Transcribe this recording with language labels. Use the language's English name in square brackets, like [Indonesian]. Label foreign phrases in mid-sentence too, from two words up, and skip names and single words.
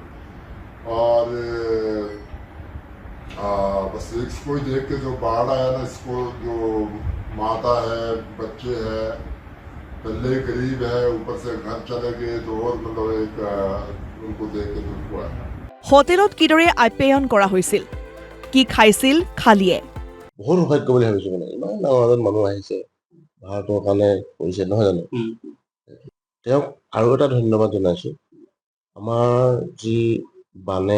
[Hindi] और बस इसको ही देख के जो बाढ़ आया ना इसको जो माता है बच्चे हैं पहले गरीब है ऊपर से घर चले गए तो और मतलब एक उनको देख के दुख हुआ है [Assamese] হোটেলত কিদৰে আপ্যায়ন কৰা হৈছিল কি খাইছিল খালীয়ে বহুত সৌভাগ্য বুলি ভাবিছো মানে ইমান ডাঙৰ এজন মানুহ আহিছে ভাৰতৰ কাৰণে কৰিছে নহয় জানো তেওঁক আৰু এটা ধন্যবাদ জনাইছো আমাৰ যি বানে